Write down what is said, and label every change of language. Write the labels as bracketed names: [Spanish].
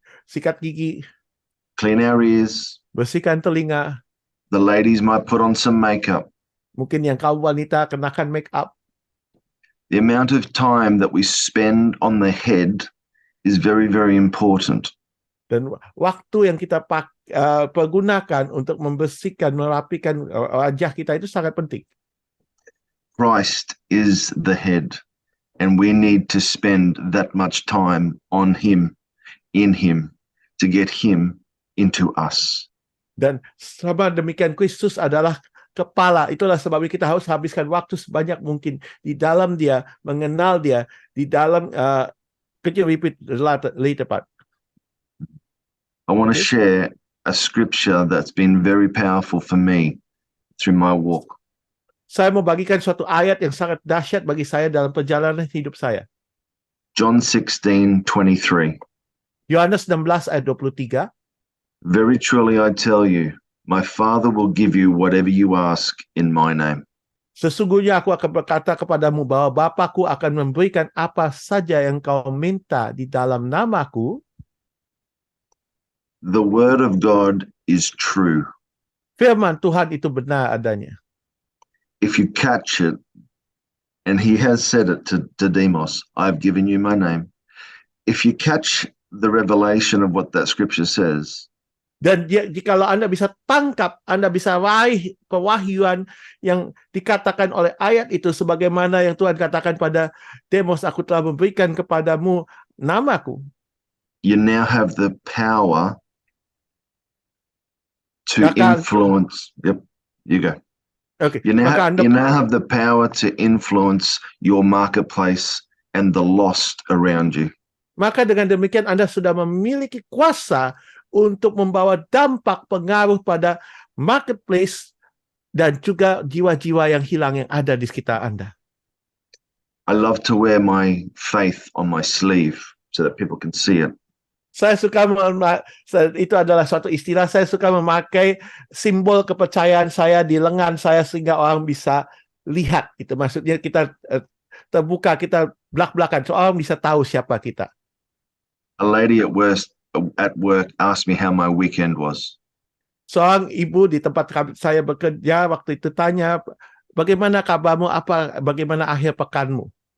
[Indonesian] Sikat gigi. [English] Clean our ears. [Indonesian] Bersihkan telinga. [English] The ladies might put on some makeup. [Indonesian] Mungkin yang kaum wanita kenakan make up. [English] The amount of time that we spend on the head is very, very important. [Indonesian] Dan waktu yang kita pergunakan untuk membersihkan, merapikan wajah kita itu sangat penting. [English] Christ is the head, and we need to spend that much time on him, in him, to get him into us. [Indonesian] Dan sama demikian Kristus adalah kepala. Itulah sebabnya kita harus habiskan waktu sebanyak mungkin di dalam dia, mengenal dia, di dalam [English] could you repeat later part? I want to share a scripture that's been very powerful for me through my walk. [Indonesian] Saya mau bagikan suatu ayat yang sangat dahsyat bagi saya dalam perjalanan hidup saya. [English] John 16:23. [Indonesian] Yohanes 16 ayat 23. [English] Very truly I tell you, my Father will give you whatever you ask in my name. [Indonesian] Sesungguhnya aku akan berkata kepadamu bahwa Bapa-Ku akan memberikan apa saja yang kau minta di dalam nama-Ku. [English] The word of God is true. [Indonesian] Firman Tuhan itu benar adanya. [English] if you catch it, and he has said it to Demos, I've given you my name. If you catch the revelation of what that scripture says, [Indonesian] Dan jikalau Anda bisa tangkap, Anda bisa raih pewahyuan yang dikatakan oleh ayat itu, sebagaimana yang Tuhan katakan pada Demos, aku telah memberikan kepadamu namaku. [English] you now have the power to [Indonesian] Maka- [English] influence. Yep, you go. Oke, You now, [Indonesian] maka Anda [English] you now have the power to influence your marketplace and the lost around you. [Indonesian] Maka dengan demikian Anda sudah memiliki kuasa untuk membawa dampak pengaruh pada marketplace dan juga jiwa-jiwa yang hilang yang ada di sekitar Anda. [English] I love to wear my faith on my sleeve so that people can see it. [Indonesian] Saya suka itu adalah suatu istilah, saya suka memakai simbol kepercayaan saya di lengan saya sehingga orang bisa lihat. Itu maksudnya kita terbuka, kita belak-belakan, so orang bisa tahu siapa kita. [English] A lady at work asked me how my weekend was. [Indonesian] Seorang ibu di tempat saya bekerja waktu itu tanya, bagaimana kabarmu, bagaimana akhir pekanmu?